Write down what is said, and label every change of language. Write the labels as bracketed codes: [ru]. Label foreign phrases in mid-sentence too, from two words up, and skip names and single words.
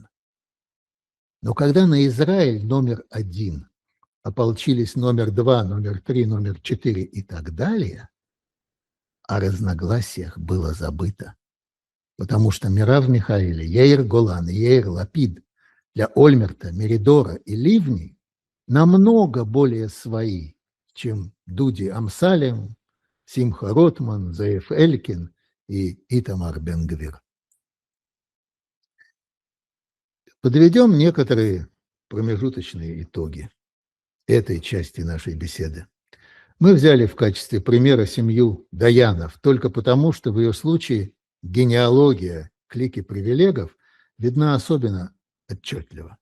[ru] Но когда на Израиль номер один ополчились номер 2, номер 3, номер 4 и так далее, о разногласиях было забыто, потому что Мирав Михаэля, Яир Голан и Яир Лапид для Ольмерта, Меридора и Ливни намного более свои, чем Дуди Амсалем, Симха Ротман, Заев Элькин и Итамар Бен-Гвир. Подведем некоторые промежуточные итоги этой части нашей беседы. Мы взяли в качестве примера семью Даянов только потому, что в ее случае генеалогия клики привилегов видна особенно отчетливо.